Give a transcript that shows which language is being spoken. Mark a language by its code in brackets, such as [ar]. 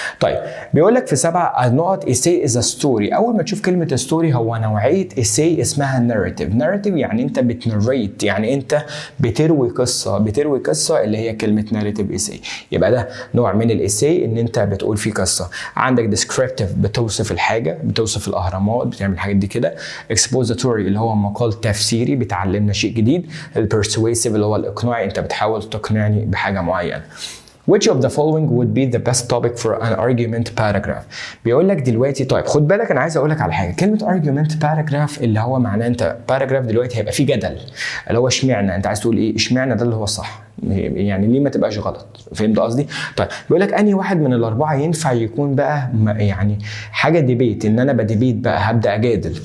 [ar] طيب بيقول لك في 7 نقط [en] essay is a story. [ar] اول ما تشوف كلمه story هو نوعيه essay اسمها narrative يعني انت بتنريت، يعني انت بتروي قصه اللي هي كلمه narrative essay. يبقى ده نوع من الاساي ان انت بتقول فيه قصه. عندك descriptive بتوصف الحاجه، بتوصف الاهرامات، بتعمل الحاجات دي كده. expository اللي هو مقال تفسيري بتعلمنا شيء جديد. persuasive اللي هو الاقناعي، انت بتحاول تقنعني بحاجه معينه. [en] Which of the following would be the best topic for an argument paragraph؟ [ar] بيقول لك دلوقتي، طيب خد بالك انا عايز اقول لك على حاجه. كلمه argument paragraph اللي هو معناه انت paragraph دلوقتي هيبقى فيه جدل، اللي هو اشمعنى، انت عايز تقول ايه؟ اشمعنى ده اللي هو الصح، يعني ليه ما تبقاش غلط؟ فهمت قصدي؟ طيب بيقول لك انهي واحد من الاربعه ينفع يكون بقى يعني حاجه ديبيت، ان انا بديبيت بقى هبدا اجادل.